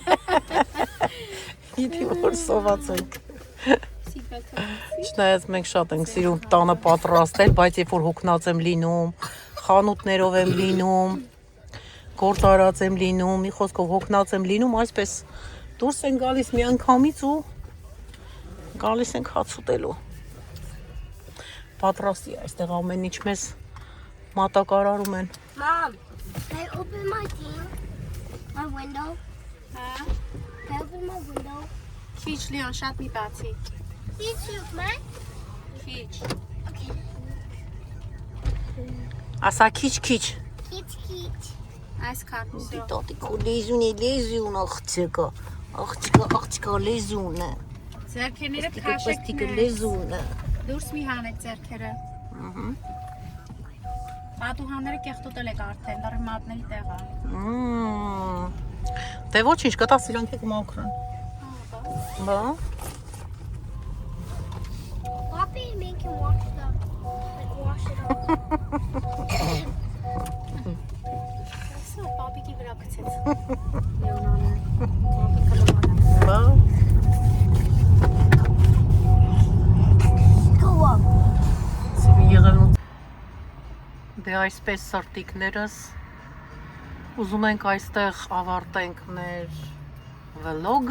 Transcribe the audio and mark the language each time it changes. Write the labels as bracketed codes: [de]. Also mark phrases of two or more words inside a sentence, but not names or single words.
[hy] Գիտի որ սոված ենք։ Չնայած մենք շատ ենք սիրում տանը պատրաստել, բայց երբ որ հոգնած եմ լինում, խանութներով եմ լինում, գործարած եմ լինում, մի խոսքով հոգնած եմ լինում, այսպես դուրս են գալիս մի անգամից ու գալիս ենք հաց ուտելու։ Պատրաստի այստեղ ամեն ինչ մեզ մատակարարում են։ [en] Mom, can I open my thing? My window? Can I open my window? [hy] Քիչ լիոն, շատ մի բացի։ [en] Did you, man? [hy] Քիչ։ [en] Okay. [hy] Ասա քիչ։ Kitch. Այսքան։ Всё։ Տատիկու լեզուն աղջիկա լեզուն է։ Ձերքերները Տիկը քաշեք։ լեզուն է։ Դուրս մի հանեք ձերքերը։ Պատուհանները կեղտոտել եք արդեն, լրի մատների տեղ է։ Դե ոչինչ, կտա սրանք եք մաքրան։ Բա։ [en] Poppy make him wash it off. [hy] Սա պապիկի վրա գցեց։ Լեոնանը։ Պապիկը լոմանա։ Բա։ [en] Go up. [hy] Եղել դե այսպես սրտիկներս ուզում ենք այստեղ ավարտենք մեր վլոգը,